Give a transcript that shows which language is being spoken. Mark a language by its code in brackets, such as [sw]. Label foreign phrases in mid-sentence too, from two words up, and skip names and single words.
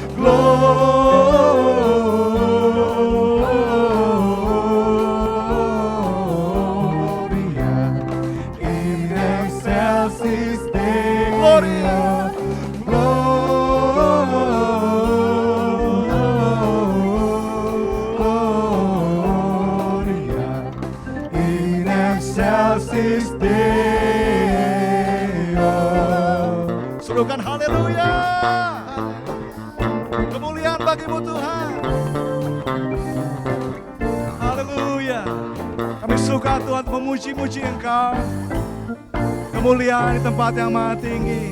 [la] Gloria in excelsis Deo. Gloria. Gloria in excelsis Deo. [id] Serukan haleluya. Kemuliaan bagimu Tuhan. Haleluya. Kami suka Tuhan memuji-muji Engkau. Kemuliaan di tempat yang maha tinggi.